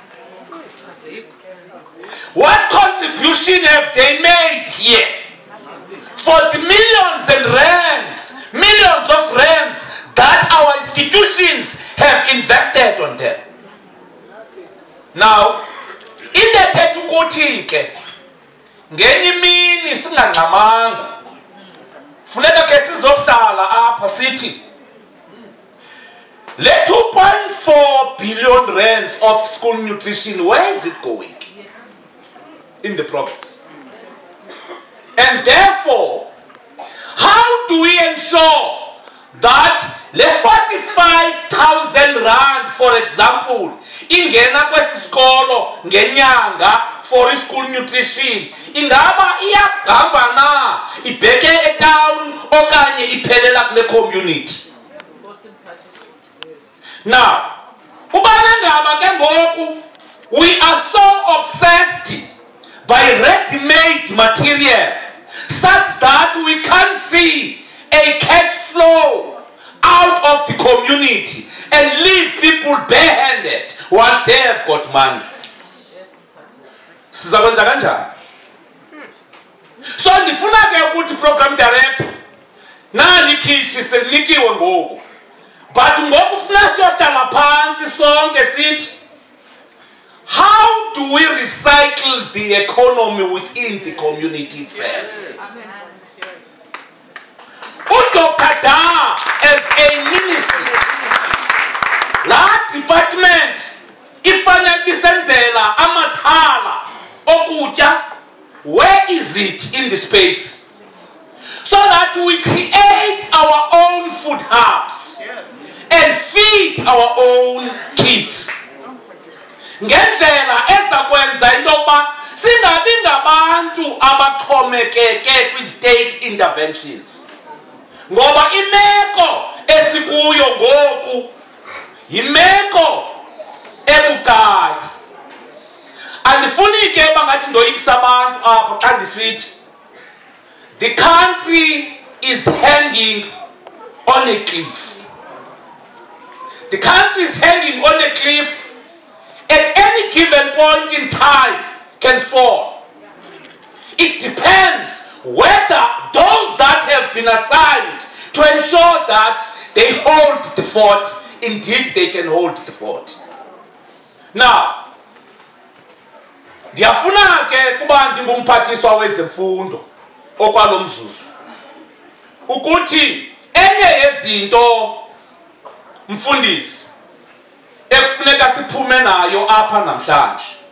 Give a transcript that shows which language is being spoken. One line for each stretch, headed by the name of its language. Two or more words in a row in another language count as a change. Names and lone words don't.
English: What contribution have they made here for the millions of rands that our institutions have invested on them? Now,
Xhosa: indethetha ukuthi ke ngenye imini singangxamanga funeka ke sizohlala apha sithi le
English: 2.4 billion rands of school nutrition, where is it going in the province? And therefore, how do we ensure that le 45,000 rand, for example,
Xhosa: ingena kwesi sikolo ngenyanga
English: for school nutrition,
Xhosa: ingaba iyagamba na ibheke etown okanye iphelela kule community?
English: Now,
Xhosa: ubana ngaba ke ngoku
English: we are so obsessed by ready-made material such that we can't see a cash flow out of the community and leave people barehanded once they have got money.
Xhosa: Sizakwenza kanjani? So ndifuna ke ukuthi
English: program director
Xhosa: nali khithi selinikiwe ngoku, but ngoku ufuna siyohlala phansi sonke sithi,
English: how do we recycle the economy within the community itself? Dr. Da, as a minister, that department,
Xhosa: ifanele bisenzela amathala okutya,
English: where is it in the space? So that we create our own food hubs and feed our own kids.
Xhosa: Ngendlela ezakwenza into yokuba singabi ngabantu abaxhomekeke
English: kwi-state interventions.
Xhosa: Ngoba imeko esikuyo ngoku yimeko ebucayi. Andifuni ke bangathi ndoyikisa abantu apha xa ndisithi
English: the country is hanging on a cliff. The country is hanging on a cliff. At any given point in time can fall. It depends whether those that have been assigned to ensure that they hold the fort, indeed they can hold the fort. Now,
Xhosa: ndiyafuna ke kuba ndingumphathiswa wezemfundo okwalo mzuzu ukuthi enye yezinto mfundisi ekufuneka siphume nayo apha namhlanje,